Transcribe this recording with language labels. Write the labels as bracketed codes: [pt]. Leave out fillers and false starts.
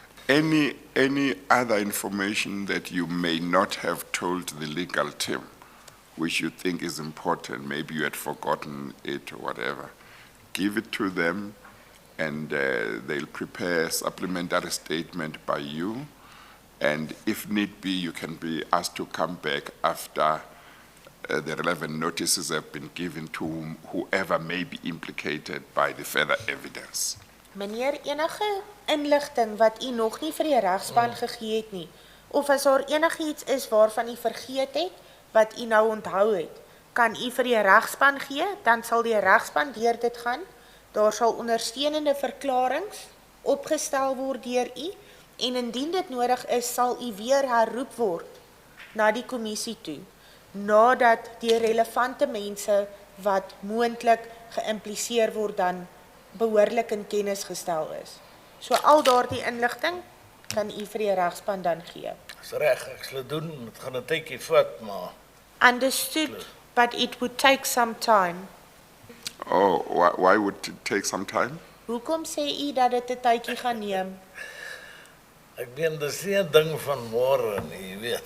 [en] Any other information that you may not have told the legal team, which you think is important, maybe you had forgotten it or whatever, give it to them and they'll prepare a supplementary statement by you. And if need be, you can be asked to come back after the relevant notices have been given to whoever may be implicated by the further evidence. [af] Meneer, enige inligting wat u nog nie vir die regspan gegee het nie, of as daar enigiets is waarvan u vergeet het, wat u nou onthou het, kan u vir die regspan gee, dan sal die regspan deur dit gaan. Daar sal ondersteunende verklaringe opgestel word deur u, en indien dit nodig is, sal u weer herroep word na die kommissie toe, nadat die relevante mense wat moontlik geïmpliseer word dan behoorlik in kennis gestel is. So al daardie inligting kan u vir die regspan dan gee. Dis reg, ek sal dit doen, dit gaan 'n tydjie vat, maar [en] Understood, but it would take some time. Oh, why would it take some time? [af] Hoekom sê u dat dit 'n tydjie gaan neem? ek meen dis nie 'n ding van môre nie, jy weet.